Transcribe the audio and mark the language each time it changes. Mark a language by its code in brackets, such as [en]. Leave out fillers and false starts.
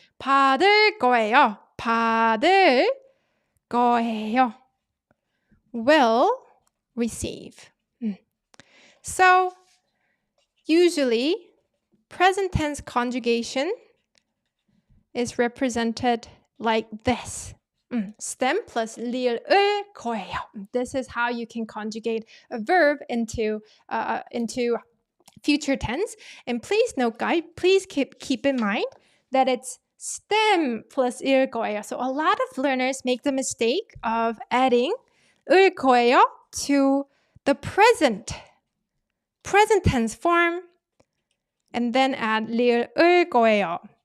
[ko] 받을 거예요. 받을 거예요. [en] Will receive. So, usually, present tense conjugation is represented like this. Stem plus 리을 을 거예요. This is how you can conjugate a verb into future tense. And please note, guys, please keep in mind that it's stem plus 을 거예요. So a lot of learners make the mistake of adding 을 거예요 to the present tense form and then add 리을 을 거예요.